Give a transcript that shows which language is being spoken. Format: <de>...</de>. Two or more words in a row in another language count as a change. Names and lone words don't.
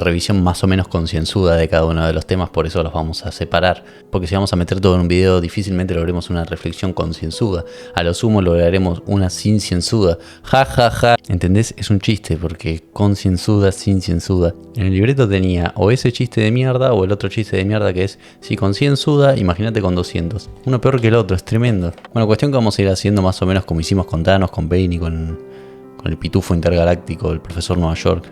<es>revisión más o menos concienzuda de cada uno de los temas, por eso los vamos a separar. Porque si vamos a meter todo en un video, difícilmente logremos una reflexión concienzuda. A lo sumo lograremos una cincienzuda. Ja, ja, ja. ¿Entendés? Es un chiste, porque concienzuda, cincienzuda. En el libreto tenía o ese chiste de mierda o el otro chiste de mierda que es, si concienzuda, imagínate con 200. Uno peor que el otro, es tremendo. Bueno, cuestión que vamos a ir haciendo más o menos como hicimos con Thanos, con Bane y con el pitufo intergaláctico, el profesor Nueva York.</es>